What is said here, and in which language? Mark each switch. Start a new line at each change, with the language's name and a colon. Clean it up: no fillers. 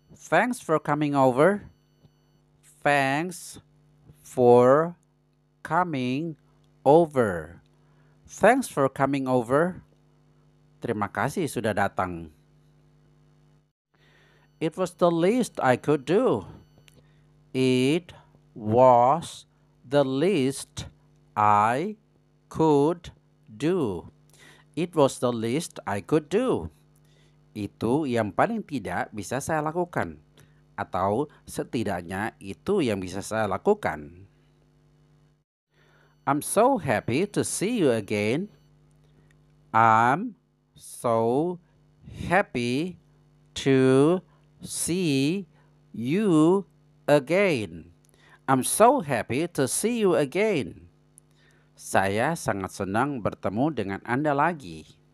English: Thanks for coming over. Thanks for coming over. Thanks for coming over.
Indonesian: Terima kasih sudah datang.
English: It was the least I could do. It was the least I could do. It was the least I could do.
Indonesian: Itu yang paling tidak bisa saya lakukan. Atau setidaknya itu yang bisa saya lakukan.
English: I'm so happy to see you again. I'm so happy to see you again. I'm so happy to see you again.
Indonesian: Saya sangat senang bertemu dengan Anda lagi.